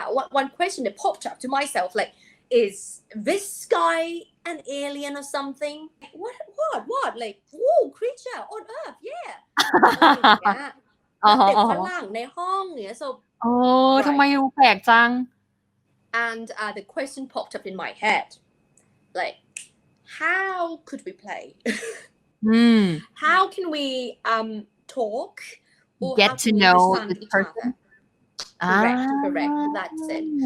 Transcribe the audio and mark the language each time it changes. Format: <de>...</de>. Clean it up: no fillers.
<en>One question that popped up to myself, like, is this guy an alien or something? What? Like, whoa, creature on Earth, yeah.</en> <th>เด็กฝรั่งในห้องเนี่ย so ทำไมดูแปลกจัง</th> <en>and the question popped up in my head, like, how could we play? How can we talk or get to know this person? Correct. That's it.</en>